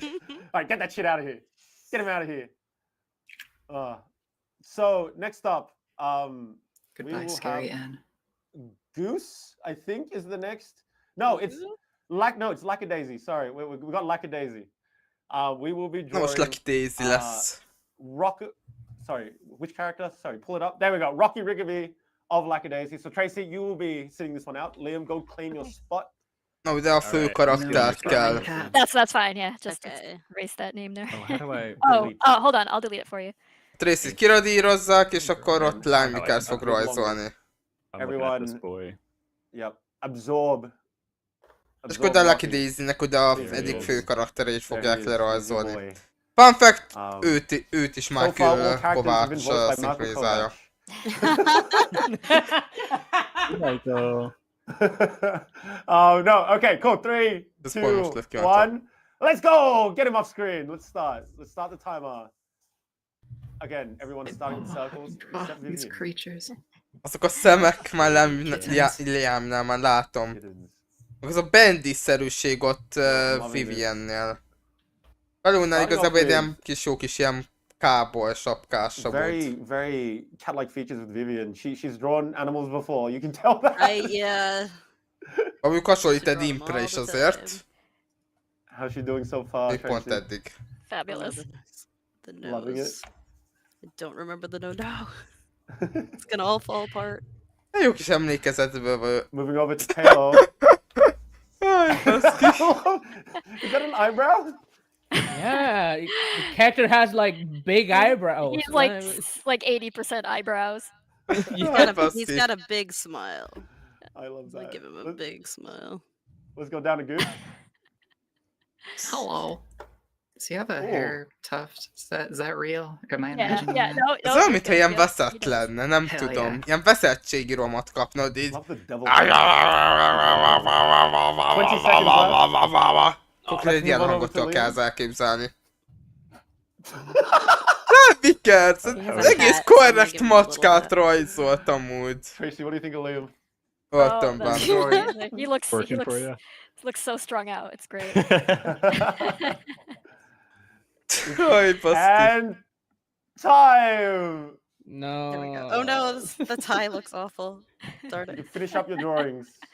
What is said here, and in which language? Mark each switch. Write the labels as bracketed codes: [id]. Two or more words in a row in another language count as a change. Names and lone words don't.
[en] All right, get that shit out of here. Get him out of here. So next up, Goodbye, Scary Ann. Goose, I think, is the next. No, it's it's Lackadaisy. Sorry, we got Lackadaisy. We will be drawing. [hu] Most Lackadaisy lesz. [en] Sorry, which character? Sorry, pull it up. There we go. Rocky Rigby of Lackadaisy. So Tracy, you will be sitting this one out. Liam, go claim your spot. No, [hu] de a fő karaktert kell. [en] That's fine, yeah. Just erase that name there. Oh, how do I hold on, I'll delete it for you. [hu] Tracy kiradírozzák, és akkor ott Lime fog rajzolni. [en] Everyone, yep, absorb. [hu] És akkor a Lucky Daisy-nek oda egyik fő karakterét fogják lerajzolni. [en] Fun fact, [hu] őt is Michael Kovács szinkronizálja. [en] No, okay, cool. 3, 2, 1. Let's go! Get him off screen. Let's start. Let's start the timer. Again, everyone's starting in circles. These creatures. [hu] Azok a szemek már Liamnál már látom. Az a Bendy-szerűség ott Vivienne-nél. Balloonnál igazából egy ilyen jó kis ilyen káboly sapkása volt. [en] Very cat-like features with Vivian. She's drawn animals before. You can tell that. Yeah. [hu] Amúgy hasonlít egy impre is azért. [en] How's she doing so far? [hu] Még pont eddig. [en] Fabulous. The nose. I don't remember the nose now. It's gonna all fall apart. [hu] Jó kis emlékezetből vagy. [en] Moving over to Taylor. Is that an eyebrow? Yeah, the character has like big eyebrows. He's like 80% eyebrows. He's got a big smile. I love that. Like, give him a big smile. Let's go down to Goose. Hello. Does he have a hair tuft? Is that real? Am I imagining Yeah, that? no, [hu] Ez olyan, mintha ilyen veszett lenne, nem tudom. Ilyen veszettségi romat kapnod így. Akkor egy ilyen hangot tudok elképzelni. Vickers! Az egész korrekt macskát rajzolt amúgy. [en] Tracy, what do you think of Liam? [hu] Voltam benne. [en] He looks so strung out. It's great. And time! No. There we go. Oh no, the tie looks awful. Darn it. You finish up your drawings.